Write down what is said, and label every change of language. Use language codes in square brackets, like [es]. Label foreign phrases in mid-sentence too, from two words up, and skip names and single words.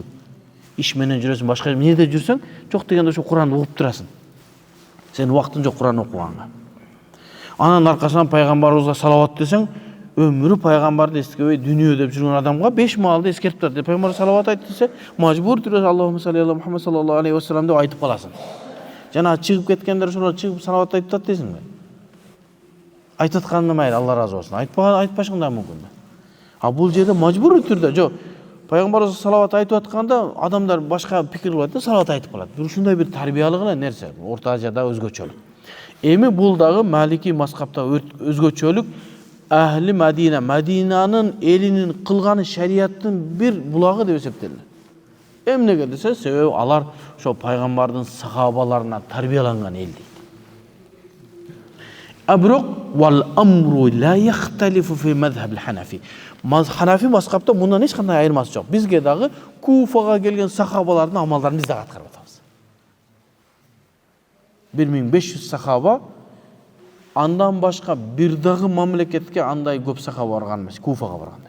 [ky] Иш менен жүрөсүң, башка эмнеде жүрсөң, жок дегенде ошо Куранды окуп турасың. Сен убактың жок Куран окуганга. Анан аркасынан пайгамбарыбызга салават десең, өмүрү пайгамбарды эстебей дүнүйө деп жүргөн адамга 5 маалды эскертип турат. Пайгамбар салават айт десе, мажбур түрөсү [ar] اللهم صل على محمد صلى الله عليه وسلم [ky] деп айтып каласың. Жана чыгып кеткендер ошолор чыгып салават айтып атат дейсиңби? Айтып атканына майыр, Алла разы болсун. Айтпашың да мүмкүн. А бул жерде мажбур түрдө жок. Пайгамбарыбыз салават айтып атканда адамдар башка пикир кылат да салават айтып калат. Ушундай бир тарбиялык эле нерсе. Орта Азияда өзгөчөлүк. Эми бул дагы Малики мазхабта өзгөчөлүк. [ar] أهل المدينة, [ky] Мадинанын элинин кылганы шарияттын бир булагы деп эсептелет. Эмнеге десе, себеби алар ошо пайгамбардын сахабаларына тарбияланган эл дейт. [ar] Бирок والأمر لا يختلف في مذهب الحنفي. [ky] Ханафи мазхабта мындан эч кандай айырмасы жок. Бизге дагы Куфага келген сахабалардын амалдарын биз дагы аткарып атабыз. 1500 сахаба андан башка бир дагы мамлекетке андай көп сахаба барган эмес, Куфага баргандай.